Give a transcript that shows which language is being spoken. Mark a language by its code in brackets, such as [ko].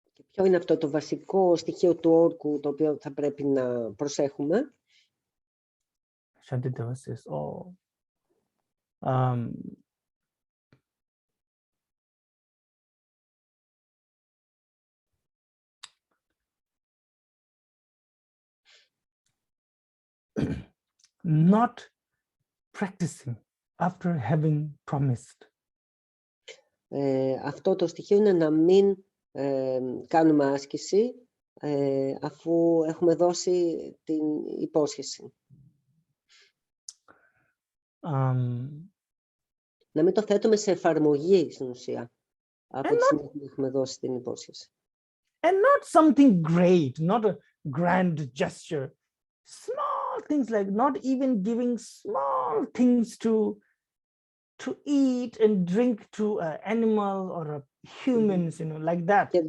[el] Ποιο είναι αυτό το βασικό στοιχείο του όρκου το οποίο θα πρέπει να προσέχουμε? [en] Shantideva says, oh, not practicing after having promised. [el] Αυτό το στοιχείο είναι να μην κάνουμε άσκηση αφού έχουμε δώσει την υπόσχεση. Να μην το θέτουμε σε εφαρμογή στην ουσία από τη στιγμή που έχουμε δώσει την υπόσχεση. [en] And not something great, not a grand gesture. Small things like not even giving small things to eat and drink to an animal or a humans, you know, like that.